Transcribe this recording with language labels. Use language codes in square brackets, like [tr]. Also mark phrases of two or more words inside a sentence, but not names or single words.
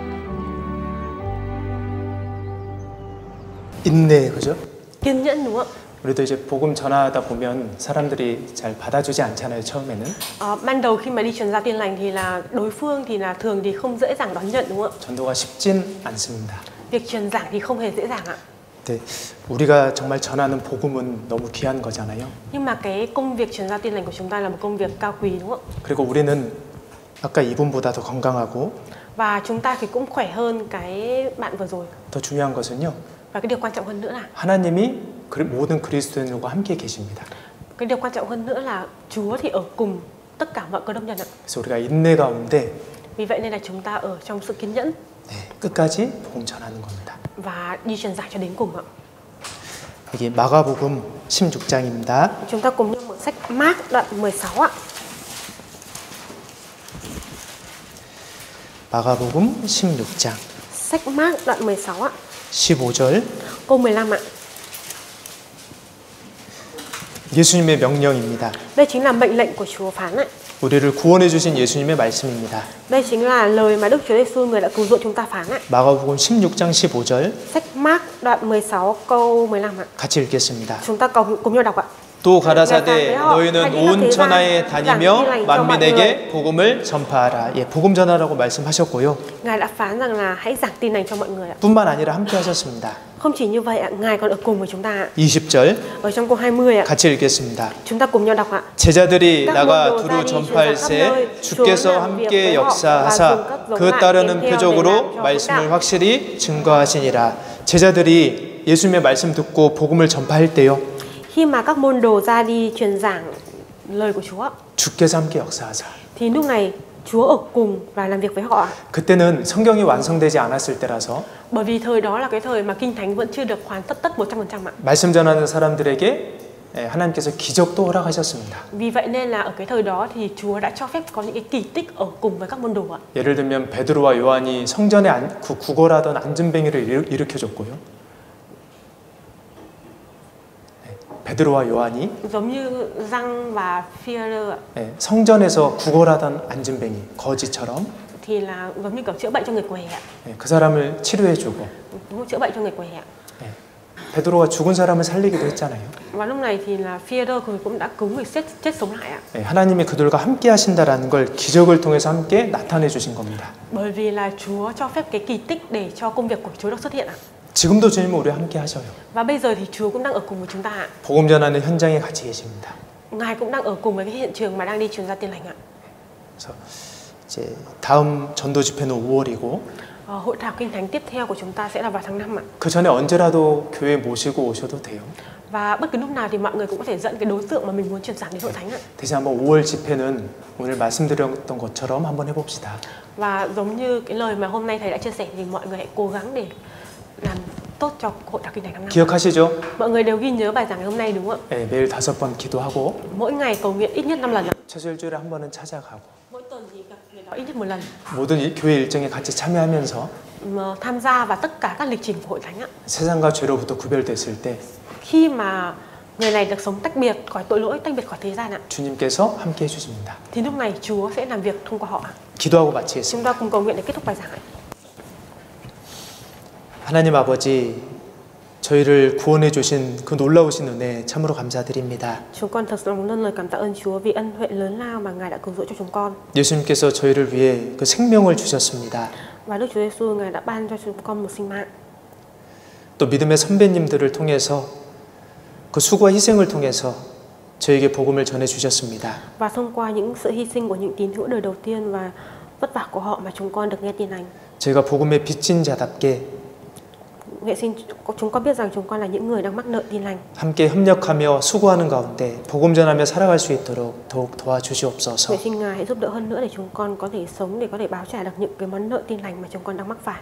[ko] 인내, 그죠? [vi] Kiên nhẫn đúng không ạ? [ko] 우리도 이제 복음 전하다 보면 사람들이 잘 받아주지 않잖아요, 처음에는. [vi] Ban đầu khi mà đi truyền giao tin lành thì là đối phương thì là thường thì không dễ dàng đón nhận, đúng không ạ? [ko] 전도가 쉽진 않습니다. [vi] Việc truyền giảng thì không hề dễ dàng ạ. [ko] 네, 우리가 정말 전하는 복음은 너무 귀한 거잖아요. [vi] Nhưng mà cái công việc truyền giao tin lành của chúng ta là một công việc cao quý, đúng không ạ? [ko] 그리고 우리는 아까 이분보다 더 건강하고 [vi] Và chúng ta thì cũng khỏe hơn cái bạn vừa rồi. [ko] 더 중요한 것은요. [vi] Và cái điều quan trọng hơn nữa là [ko] 하나님이 모든 그리스도인들과 함께 계십니다. [vi] cái điều quan trọng hơn nữa là Chúa thì ở cùng tất cả mọi cơ đốc nhân ạ. [ko] 그래서 우리가 인내 가운데 [vi] Vì vậy nên là chúng ta ở trong sự kiên nhẫn [ko] 네, 끝까지 복음 전하는 겁니다. [vi] và đi truyền giảng cho đến cùng ạ. [ko] 여기 마가복음 16장입니다. [vi] Chúng ta cùng nhau mở sách Mác đoạn 16 ạ. [ko] 마가복음 16장 [vi] Sách Mác đoạn 16 ạ. [ko] 15절 [vi] Câu 15 ạ. [ko] 예수님의 명령입니다. [vi] Đây chính là mệnh lệnh của Chúa phán ạ. [ko] 우리를 구원해 주신 예수님의 말씀입니다. [vi] Đây chính là lời mà Đức Chúa Giêsu người đã cứu rỗi chúng ta phán ạ. [ko] 마가복음 16장 15절 [vi] Sách Mác đoạn 16 câu 15 ạ. [ko] 같이 읽겠습니다. [vi] Chúng ta cùng nhau đọc ạ. [ko] 또 가라사대 너희는 온 천하에 다니며 만민에게 복음을 전파하라. 예, 복음 전하라고 말씀하셨고요. [vi] Ngài đã phán rằng là hãy giảng tin lành cho mọi người ạ. [ko] 뿐만 아니라 함께 하셨습니다. [vi] Không chỉ như vậy ạ, Ngài còn ở cùng với chúng ta ạ. [ko] 20절 [vi] Ở trong câu 20 ạ. [ko] 같이 읽겠습니다. [vi] Chúng ta cùng nhau đọc ạ. [ko] 제자들이 나가 두루 전파할새 주께서 함께 역사하사 그 따르는 표적으로 말씀을 확실히 증거하시니라. 제자들이 예수님의 말씀 듣고 복음을 전파할 때요. [vi] Khi mà các môn đồ ra đi truyền giảng lời của Chúa [ko] 주께서 함께 역사하사. [vi] thì lúc này Chúa ở cùng và làm việc với họ ạ. [ko] 그때는 성경이 완성되지 않았을 때라서 [vi] Bởi vì thời đó là cái thời mà Kinh Thánh vẫn chưa được hoàn tất 100% ạ. [ko] 말씀 전하는 사람들에게 하나님께서 기적도 허락하셨습니다. [vi] Vì vậy nên là ở cái thời đó thì Chúa đã cho phép có những cái kỳ tích ở cùng với các môn đồ ạ. [ko] 예를 들면 베드로와 요한이 성전에 구걸하던 안전뱅이를 일으켜줬고요. 베드로와 요한이 [vi] Giống như Giăng và Phi-e-rơ ạ. [ko] 성전에서 구걸하던 안전뱅이 거지처럼 [vi] Thì là giống như kiểu chữa bệnh cho người què ạ. [ko] 그 사람을 치료해주고 [vi] Đúng không? Chữa bệnh cho người què ạ. [ko] 베드로가 죽은 사람을 살리기도 했잖아요. [vi] Và lúc này thì là Phi-e-rơ cũng đã cứu người chết sống lại ạ. [ko] 하나님이 그들과 함께 하신다라는 걸 기적을 통해서 함께 나타내 주신 겁니다. [vi] Bởi vì là Chúa cho phép cái kỳ tích để cho công việc của Chúa được xuất hiện ạ. [ko] 지금도 주님은 우리와 함께 하셔요. [vi] Và bây giờ thì Chúa cũng đang ở cùng với chúng ta ạ. [ko] 복음 전하는 현장에 같이 계십니다. [vi] Ngài cũng đang ở cùng với cái hiện trường mà đang đi truyền ra tin lành ạ. [ko] 그래서 이제 다음 전도 집회는 5월이고 [vi] Hội thảo Kinh Thánh tiếp theo của chúng ta sẽ là vào tháng 5 ạ. [ko] 그 전에 언제라도 교회 모시고 오셔도 돼요. [vi] Và bất cứ lúc nào thì mọi người cũng có thể dẫn cái đối tượng mà mình muốn truyền giảng đến hội thánh ạ. [ko] 대신 한번 5월 집회는 오늘 말씀드렸던 것처럼 한번 해봅시다. [vi] Và giống như cái lời mà hôm nay thầy đã chia sẻ thì mọi người hãy cố gắng để làm tốt cho hội thảo Kinh Thánh tháng 5. [ko] 기억하시죠? [vi] Mọi người đều ghi nhớ bài giảng ngày hôm nay đúng không ạ? [ko] 네, 매일 5번 기도하고 [vi] Mỗi ngày cầu nguyện ít nhất 5 lần ạ. [ko] 최소 일주일에 한 번은 찾아가고 [vi] Mỗi tuần thì gặp người đó ít nhất 1 lần. [ko] 모든 교회 일정에 같이 참여하면서 [vi] Mà tham gia vào tất cả các lịch trình của hội thánh ạ. [ko] 세상과 죄로부터 구별됐을 때 [vi] Khi mà người này được sống tách biệt khỏi tội lỗi, tách biệt khỏi thế gian ạ, [ko] 주님께서 함께 해주십니다. [vi] thì lúc này Chúa sẽ làm việc thông qua họ ạ. [ko] 기도하고 마치겠습니다. [vi] Chúng ta cùng cầu nguyện để kết thúc bài giảng ạ. [ko] 하나님 아버지, 저희를 구원해 주신 그 놀라우신 은혜 참으로 감사드립니다. [vi] Chúng con thật lòng dâng lời cảm tạ ơn Chúa vì ân huệ lớn lao mà Ngài đã cứu rỗi cho chúng con. [ko] 예수님께서 저희를 위해 그 생명을 주셨습니다. [vi] Và Đức Chúa Giêsu Ngài đã ban cho chúng con một sinh mạng. [ko] 또 믿음의 선배님들을 통해서 그 수고와 희생을 통해서 저에게 복음을 전해 주셨습니다. [vi] Và thông qua những sự hy sinh của những tín hữu đời đầu tiên và vất vả của họ mà chúng con được nghe tin lành. [ko] 저희가 복음의 빚진 자답게 [vi] Nguyện xin chúng con biết rằng chúng con là những người đang mắc nợ tin lành. [ko] 함께 협력하며 수고하는 가운데 복음 전하며 살아갈 수 있도록 더욱 도와주시옵소서. [vi] Nguyện xin Ngài hãy giúp đỡ hơn nữa để chúng con có thể sống, để có thể báo trả được những cái món nợ tin lành mà chúng con đang mắc phải.